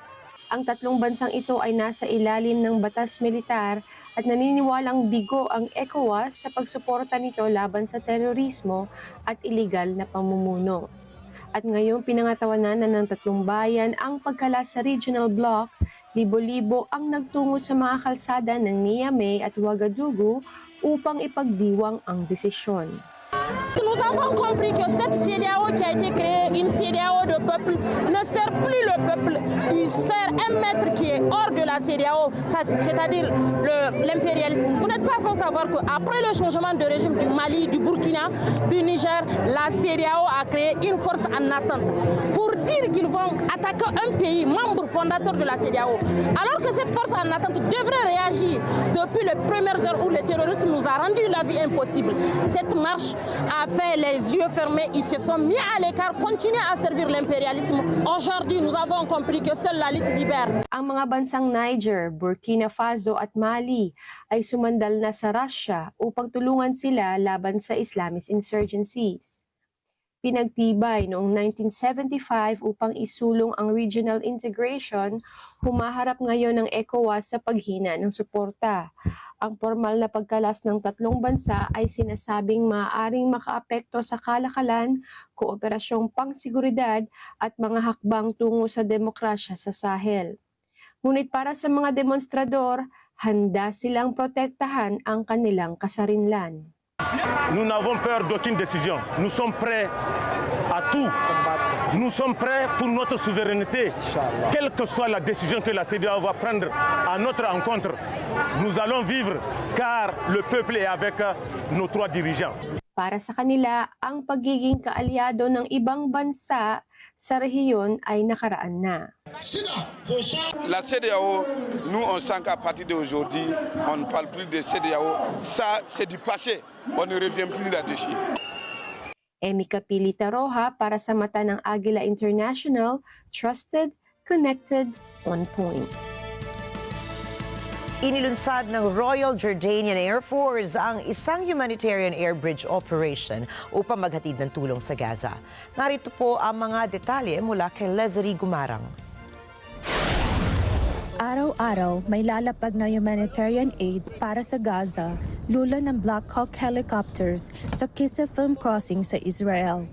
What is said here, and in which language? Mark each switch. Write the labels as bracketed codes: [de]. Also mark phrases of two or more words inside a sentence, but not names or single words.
[tl] Ang tatlong bansang ito ay nasa ilalim ng batas militar at naniniwalang bigo ang ECOWAS sa pagsuporta nito laban sa terorismo at iligal na pamumuno. At ngayong pinangatawanan na ng tatlong bayan ang pagkalas sa [en] regional bloc, [tl] libo-libo ang nagtungo sa mga kalsada ng Niamey at Ouagadougou upang ipagdiwang ang desisyon. [fr] Nous avons compris que cette CEDEAO qui a été créée, une CEDEAO de peuple, ne sert plus le peuple. il sert un maître qui est hors de la CEDEAO, c'est-à-dire l'impérialisme. Vous n'êtes pas sans savoir qu'après le changement de régime du Mali, du Burkina, du Niger, la CEDEAO a créé une force en attente pour dire qu'ils vont attaquer un pays membre fondateur de la CEDEAO. Alors que cette force en attente devrait réagir depuis les premières heures où le terrorisme nous a rendu la vie impossible. Cette marche a fait les yeux fermés, ils se sont mis à l'écart, continuent à servir l'impérialisme. Aujourd'hui, nous avons compris que seule la lutte libère. [tl] Ang mga bansang Niger, Burkina Faso at Mali ay sumandal na sa Russia upang tulungan sila laban sa [en] Islamist insurgencies. [tl] Pinagtibay noong 1975 upang isulong ang [en] regional integration, [tl] humaharap ngayon ng ECOWAS sa paghina ng suporta. Ang formal na pagkalas ng tatlong bansa ay sinasabing maaaring makaapekto sa kalakalan, kooperasyong pangsiguridad at mga hakbang tungo sa demokrasya sa Sahel. Ngunit para sa mga demonstrador, handa silang protektahan ang kanilang kasarinlan. [fr] Nous n'avons peur d'aucune décision. Nous sommes prêts à tout. Nous sommes prêts pour notre souveraineté. Quelle que soit la décision que la CEDEAO va prendre à notre encontre, nous allons vivre car le peuple est avec nos trois dirigeants. [tl] Para sa kanila, ang pagiging kaalyado ng ibang bansa sa rehiyon ay nakaraan na. [fr] La CEDEAO, nous on sent qu'à partir d'aujourd'hui, on ne parle plus de CEDEAO. Ça, c'est du passé. On ne revient plus là-dessus. [tl] Emika Pilita Roja para sa mata ng Agila International, [en] trusted, connected, on point. [tl] Inilunsad ng Royal Jordanian Air Force ang isang [en] humanitarian air bridge operation [tl] upang maghatid ng tulong sa Gaza. Narito po ang mga detalye mula kay Leslie Gumarang. Araw-araw may lalapag na [en] humanitarian aid [tl] para sa Gaza, lula ng Black Hawk helicopters sa Kisa Film Crossing sa Israel.